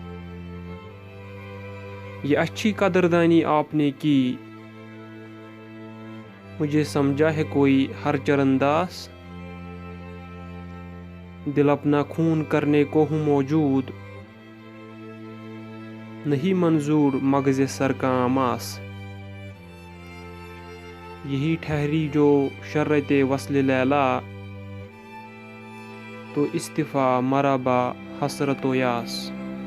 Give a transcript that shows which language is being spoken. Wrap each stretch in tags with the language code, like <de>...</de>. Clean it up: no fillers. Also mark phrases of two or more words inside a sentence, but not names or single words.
<ur>یہ اچھی قدردانی آپ نے کی، مجھے سمجھا ہے کوئی ہر چرانداز۔ دل اپنا خون کرنے کو ہوں موجود، نہیں منظور مغز سر کا آماس۔ یہی ٹھہری جو شرط وصل لیلا، تو استفا مرا با حسرت و یاس۔</ur>